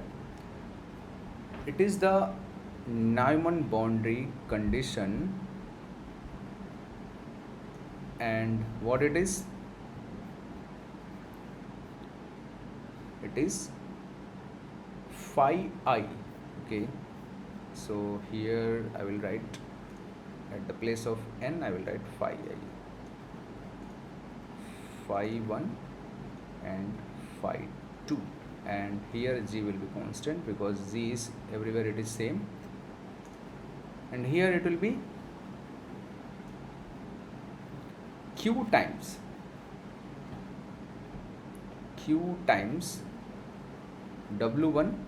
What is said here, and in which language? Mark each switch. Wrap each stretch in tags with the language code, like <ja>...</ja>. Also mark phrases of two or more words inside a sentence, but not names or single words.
<en>It is the Neumann boundary condition, and what it is? It is phi I. Okay, so here I will write, at the place of n I will write phi I, phi 1 and phi 2, and here g will be constant because g is everywhere, it is same, and here it will be q times W1</en>